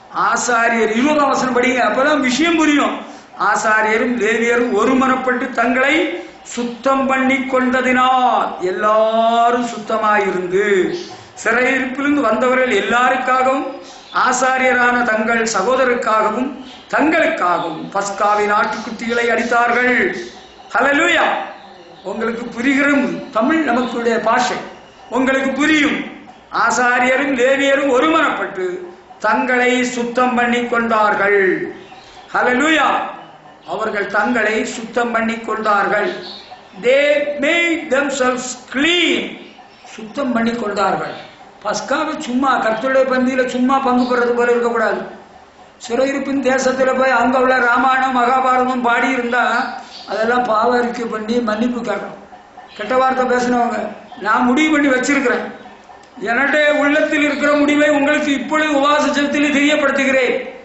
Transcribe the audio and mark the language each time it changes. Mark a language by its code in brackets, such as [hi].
[ta] ஆசாரியர் 20ஆம் வசனம் படிங்க, அப்பதான் விஷயம் புரியும். ஆசாரியரும் லேவியரும் ஒருமனப்பட்டு தங்களை சுத்தம் பண்ணி கொண்டதினால், எல்லாரும் சுத்தமாயிருந்து, சிறையிருப்பிலிருந்து வந்தவர்கள் எல்லாருக்காகவும் ஆசாரியரான தங்கள் சகோதரருக்காகவும் தங்களுக்காகவும் பஸ்காவின் ஆட்டுக்குட்டிகளை அடித்தார்கள். ஹல்லேலூயா. உங்களுக்கு புரிகிற தமிழ் நமக்குடைய பாஷை உங்களுக்கு புரியும். ஆசாரியரும் லேவியரும் ஒருமனப்பட்டு தங்களை சுத்தம் பண்ணி கொண்டார்கள். ஹல்லேலூயா. அவர்கள் தங்களை சுத்தம் பண்ணி கொண்டார்கள். [en] They made themselves clean. [ta] சுத்தம் பண்ணி கொண்டார்கள். பஸ்காவை சும்மா கர்த்தருடைய பந்தியில சும்மா பங்கு பெறது போல இருக்கக்கூடாது. சிறையிருப்பின் தேசத்துல போய் அங்க உள்ள ராமாயணம் மகாபாரதம் பாடி இருந்தா அதெல்லாம் பாவ அறிக்கை பண்ணி மன்னிப்பு கேட்கணும். கெட்ட வார்த்தை பேசினவங்க நான் முடிவு பண்ணி வச்சிருக்கிறேன். என்னுடைய உள்ளத்தில் இருக்கிற முடிவை உங்களுக்கு இப்பொழுது உபவாச ஜெபத்தில் தெரியப்படுத்துகிறேன்.